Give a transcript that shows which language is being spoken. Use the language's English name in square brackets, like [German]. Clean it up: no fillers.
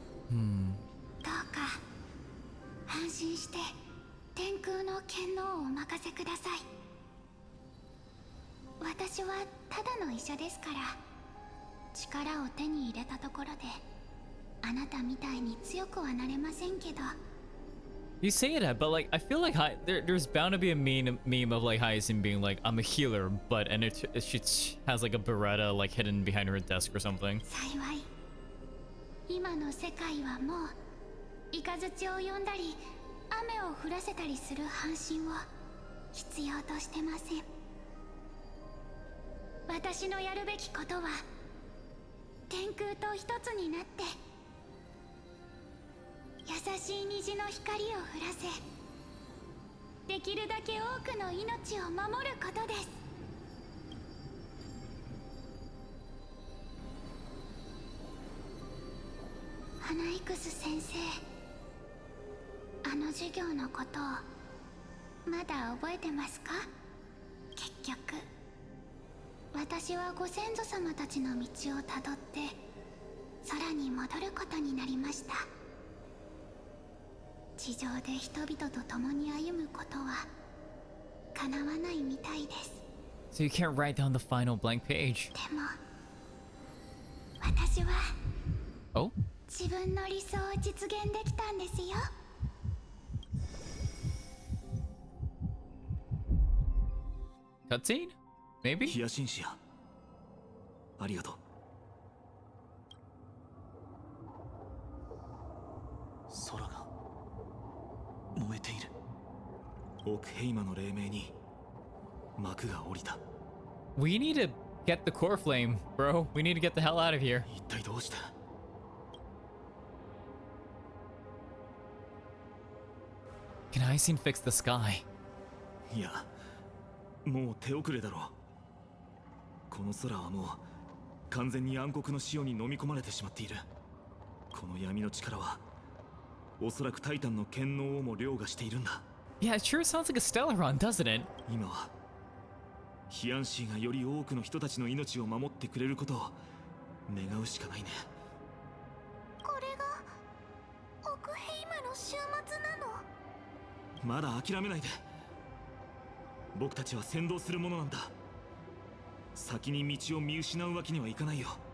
[Japanese] どうか安心して天空の権能をお任せください。私はただの医者ですから。力を手に入れたところであなたみたいに強くはなれませんけど。 [English] You say that, but like I feel like there's bound to be a meme of like Hyacinth being like, I'm a healer, but and she has like a Beretta like hidden behind her desk or something. [Japanese] 幸い今の世界はもうイカズチを呼んだり雨を降らせたりする半身を必要としてません。私のやるべきことは天空と一つになって優しい虹の光を降らせ、できるだけ多くの命を守ることです。ハナイクス先生、あの授業のことをまだ覚えてますか？結局私はご先祖様たちの道をたどって空に戻ることになりました。地上で人々と共に歩むことは叶わないみたいです。 [English] So you can't write down the final blank page. [Japanese] でも私は Oh? 自分の理想を実現できたんですよ。 [English] Cutscene? Maybe? [Japanese] ヒヤシンシア、ありがとう。空が燃えている。オクヘイマの黎明に幕が降りた。 [English] We need to get the Coreflame, bro. We need to get the hell out of here. [Japanese] 一体どうして？ [English] Can Hyacinth fix the sky? [Japanese] いや、もう手遅れだろう。この空はもう完全に暗黒の潮に飲み込まれてしまっている。この闇の力はおそらくタイタンの権能をも凌駕しているんだ。 [English] Yeah, it sure sounds like a Stellaron, doesn't it? [Japanese] 今はヒアンシーがより多くの人たちの命を守ってくれることを願うしかないね。これがオクヘイマの終末なの？まだ諦めないで。僕たちは先導するものなんだ。先に道を見失うわけにはいかないよ。